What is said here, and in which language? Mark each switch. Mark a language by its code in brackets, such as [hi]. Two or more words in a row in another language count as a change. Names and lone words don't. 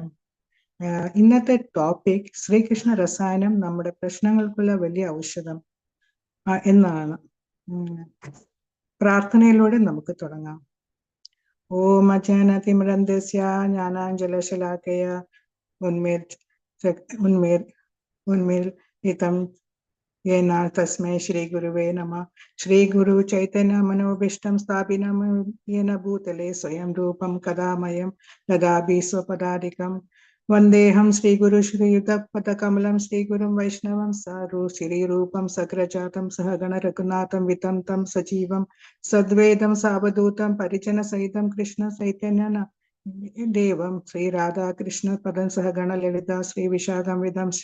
[ml] ഇന്നത്തെ ടോപ്പിക് ശ്രീകൃഷ്ണ രസായനം നമ്മുടെ പ്രശ്നങ്ങൾക്കുള്ള വലിയ ഔഷധം എന്നാണ്. പ്രാർത്ഥനയിലൂടെ നമുക്ക് തുടങ്ങാം. [sa] ഓം അജ്ഞാനതിമിരന്ധ്യസ്യ ജ്ഞാനാഞ്ജലശലാകയ ഉന്മീലിതം येन तस्मै श्री गुरुवे नमः. श्री गुरु चैतन्य मनोभीष्टं स्थापितं येन भूतले स्वयं रूपं कदा मह्यं ददाति स्वपदाधिकं. वन्देऽहं श्रीगुरु श्रीयुतपदकमलं श्रीगुरुं वैष्णवं सारु श्रीरूपं सग्रजातं सहगण रघुनाथं वितं तं सजीवं सद्वैतं सावधूतं परिजनसहितं कृष्ण चैतन्य देवं श्री राधा कृष्ण पदं सहगण ललिता श्री विशाखं विदंश.